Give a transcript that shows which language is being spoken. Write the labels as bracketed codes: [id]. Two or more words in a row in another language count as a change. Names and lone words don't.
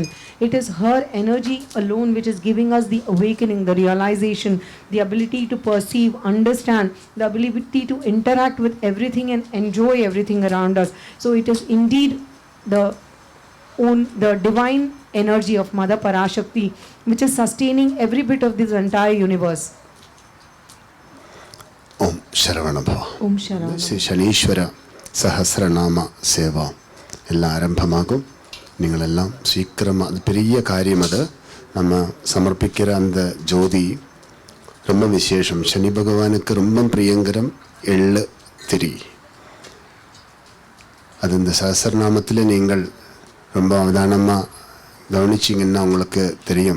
[en] It is her energy alone which is giving us the awakening, the realization, the ability to perceive, understand, the ability to interact with everything and enjoy everything around us. So it is indeed the divine energy of Mother Parashakti which is sustaining every bit of this entire universe. [sa] ഓം ശരവണഭവ. Om Sharanam. [ml] ശ്രീ ശനീശ്വര സഹസ്രനാമ സേവ എല്ലാം ആരംഭമാകും. [ta] நீங்களெல்லாம் சீக்கிரமாக, அது பெரிய காரியம். அது நம்ம சமர்ப்பிக்கிற அந்த ஜோதி ரொம்ப விசேஷம். சனி பகவானுக்கு ரொம்ப பிரியங்கரம் எள்ளு திரி. அது இந்த சஹஸ்ரநாமத்தில் நீங்கள் ரொம்ப அவதானமாக கவனிச்சிங்கன்னா உங்களுக்கு தெரியும்.